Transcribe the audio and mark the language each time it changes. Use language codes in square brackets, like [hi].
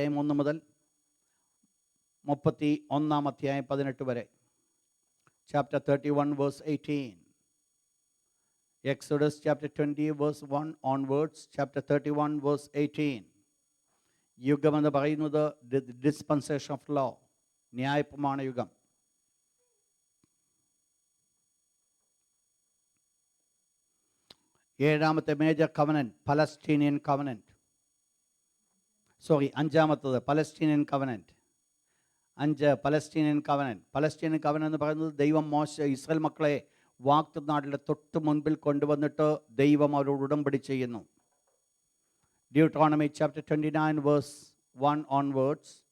[ml] 1 to 2, 31 അധ്യായം 18 വരെ. [en] Chapter 31 verse 18. Exodus chapter 20 verse 1 onwards. Chapter 31 verse 18. [ml] യുഗം എന്ന് പറയുന്നത് ഡിസ്പെൻസേഷൻ ഓഫ് ലോ, ന്യായപ്രമാണ യുഗം. ഏഴാമത്തെ മേജർ കവനന്റ് പലസ്റ്റീനിയൻ കവനന്റ്. അഞ്ചാമത്തത് Palestinian covenant. 5 Palestinian covenant. Palestinian covenant എന്ന് പറയുന്നത് ദൈവം ഇസ്രായേൽ മക്കളെ വാഗ്ദത്തനാട്ടിലെ തൊട്ട് മുൻപിൽ കൊണ്ടുവന്നിട്ട് ദൈവം അവരോട് ഉടമ്പടി ചെയ്യുന്നു. [en] Deuteronomy chapter 29 verse 1 onwards.